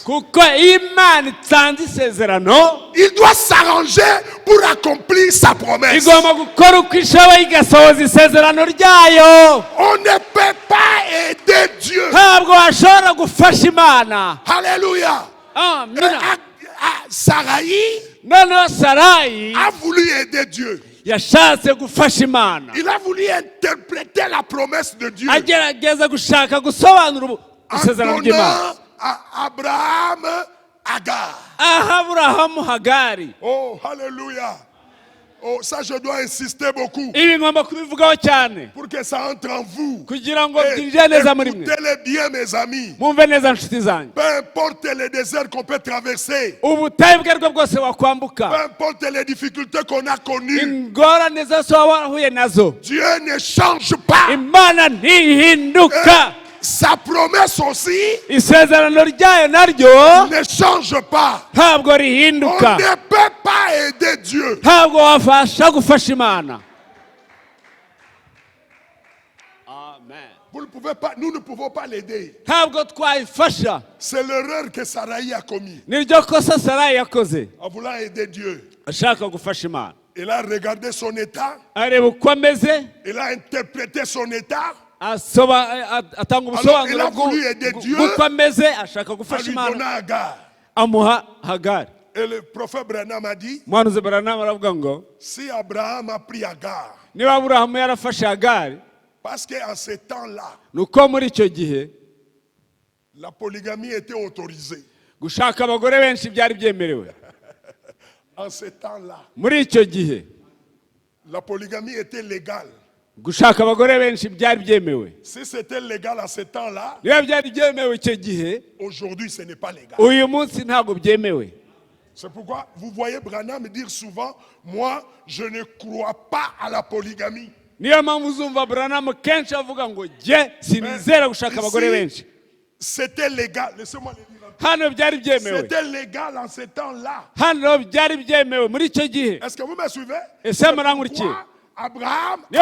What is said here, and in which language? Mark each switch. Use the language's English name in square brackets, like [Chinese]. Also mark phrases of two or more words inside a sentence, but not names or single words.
[Kinyarwanda] kuko Imana itanze isezerano, [French] il doit s'arranger pour accomplir sa promesse. [Kinyarwanda] igomba gukora uko ishoboye igasohoza isezerano ryayo. [French] On ne peut pas aider Dieu. [Kinyarwanda] ntabwo washobora gufasha Imana. [French] Alléluia. [Kinyarwanda] amina. Sarai noneho Sarayi [French] a voulu aider Dieu. [Kinyarwanda] yashatse gufasha Imana, [French] Il a voulu interpréter la promesse de Dieu [Kinyarwanda] agerageza gushaka gusobanura [French] en [Kinyarwanda] isezerano ry'Imana. [French] donnant à Abraham Agar. [Kinyarwanda] aha Aburahamu Hagari. [French] Oh, alléluia. Oh, ça je dois insister beaucoup [Kinyarwanda] ibi ngomba kubivugaho cyane [French] pour que ça entre en vous. [Kinyarwanda] kugira ngo byinjire neza muri mwe. [French] Écoutez-les bien, mes amis. [Kinyarwanda] mwumve neza nshuti zanjye. [French] Peu importe les déserts qu'on peut traverser, [Kinyarwanda] ubutayu ubwo aribwo bwose [French] peu [Kinyarwanda] wakwambuka, [French] importe les difficultés qu'on a connues, [Kinyarwanda] ingorane zose waba warahuye nazo, [French] Dieu ne change pas. [Kinyarwanda] Imana ntihinduka. [French] Sa promesse aussi [Kinyarwanda] isezerano ryayo naryo [French] ne change pas. [Kinyarwanda] ntabwo [French] On [Kinyarwanda] rihinduka. [French] ne peut pas aider Dieu. [Kinyarwanda] ntabwo wafasha gufasha Imana. [French] Vous ne pouvez pas, nous ne pouvons pas l'aider. [Kinyarwanda] ntabwo twayifasha. [French] C'est l'erreur que Sarai a commis [Kinyarwanda] niryo kosa Sarayi yakoze [French] en voulant aider Dieu. [Kinyarwanda] ashaka gufasha Imana. [French] Il a regardé son état, [Kinyarwanda] areba uko ameze, [French] il a interprété son état [Kinyarwanda] atanga [French] Alors, il a [Kinyarwanda] ubusobanuro [French] voulu aider Dieu [Kinyarwanda] bw'uko ameze, ashaka [French] en [Kinyarwanda] gufasha [French] lui [Kinyarwanda] Imana, [French] donnant Agar. [Kinyarwanda] amuha Hagari. [French] Et le prophète Branham a dit, [Kinyarwanda] umuhanuzi Branham aravuga ngo [French] si Abraham a pris Agar, [Kinyarwanda] niba Aburahamu yarafashe Hagari, [French] parce qu'en ces temps-là, [Kinyarwanda] ni uko muri icyo gihe [French] la polygamie était autorisée. [Kinyarwanda] gushaka abagore benshi byari byemerewe. [French] En ces temps-là, [Kinyarwanda] muri icyo gihe [French] la polygamie était légale. [Kinyarwanda] gushaka abagore benshi byari byemewe. [French] Si c'était légal à ce temps-là, [Kinyarwanda] niba byari byemewe icyo gihe, [French] aujourd'hui ce n'est pas légal. [Kinyarwanda] uyu munsi ntabwo byemewe. [French] C'est pourquoi vous voyez Branham dire souvent, moi je ne crois pas à la polygamie. [Kinyarwanda] niyo mpamvu uzumva Branham kenshi avuga ngo jye sinizera gushaka abagore benshi. [French] C'était légal. Laissez-moi le dire. [Kinyarwanda] hano byari byemewe. [French] C'était légal en ce temps-là. [Kinyarwanda] hano byari byemewe muri icyo gihe. [French] Est-ce que vous me suivez? [Kinyarwanda] ese murankurikiye? [French] Pourquoi Abraham [Kinyarwanda] niyo